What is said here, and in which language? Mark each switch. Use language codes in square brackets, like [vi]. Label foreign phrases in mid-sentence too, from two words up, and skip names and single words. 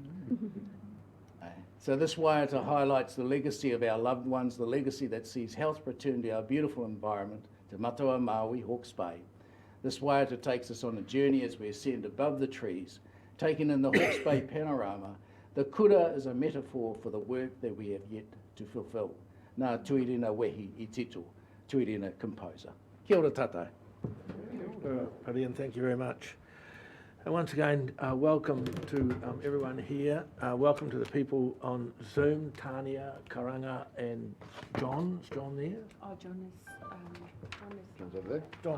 [en] So this waiata highlights the legacy of our loved ones, the legacy that sees health return to our beautiful environment, Te Matua Maui, Hawke's Bay. This waiata takes us on a journey as we ascend above the trees, taking in the Hawke's Bay panorama. The kura is a metaphor for the work that we have yet to fulfil. [mi] Nā tuirina wehi I tito, tuirina composer. Kia ora tātou. [en] Paddy, and thank you very much. And once again, welcome to everyone here. Welcome to the people on Zoom, Tania, Karanga, and John. Is John there? Oh, John John's over there. John.